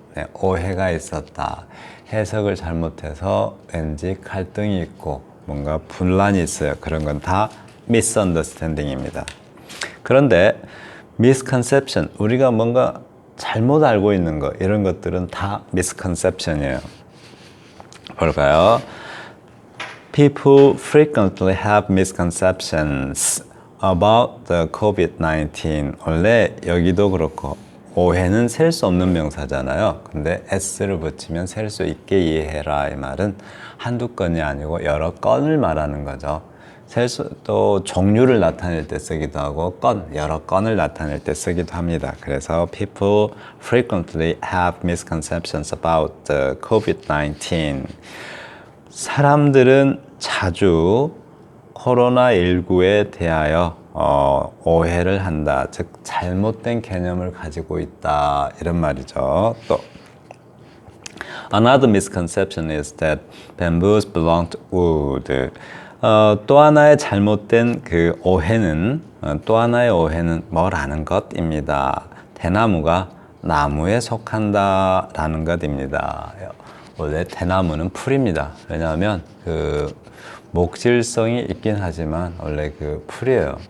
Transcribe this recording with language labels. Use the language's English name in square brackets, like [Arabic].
[Korean] 네, 오해가 있었다. 해석을 잘못해서 왠지 갈등이 있고 뭔가 분란이 있어요. 그런 건 다 misunderstanding입니다. 그런데 misconception, 우리가 뭔가 잘못 알고 있는 거 이런 것들은 다 misconception이에요. 볼까요? [English] People frequently have misconceptions about the COVID-19. [Korean] 원래 여기도 그렇고 오해는 셀 수 없는 명사잖아요. 근데 s를 붙이면 셀 수 있게 이해해라 이 말은 한두 건이 아니고 여러 건을 말하는 거죠. 또 종류를 나타낼 때 쓰기도 하고 여러 건을 나타낼 때 쓰기도 합니다. [English] 그래서 people frequently have misconceptions about the COVID-19. [Korean] 사람들은 자주 코로나19에 대하여 오해를 한다. 즉 잘못된 개념을 가지고 있다. 이런 말이죠. [English] 또 Another misconception is that bamboos belong to wood. [Korean] 또 하나의 잘못된 그 오해는 또 하나의 오해는 뭐라는 것입니다. 대나무가 나무에 속한다라는 것입니다. 원래 대나무는 풀입니다. 왜냐하면 그 목질성이 있긴 하지만 원래 그 풀이에요.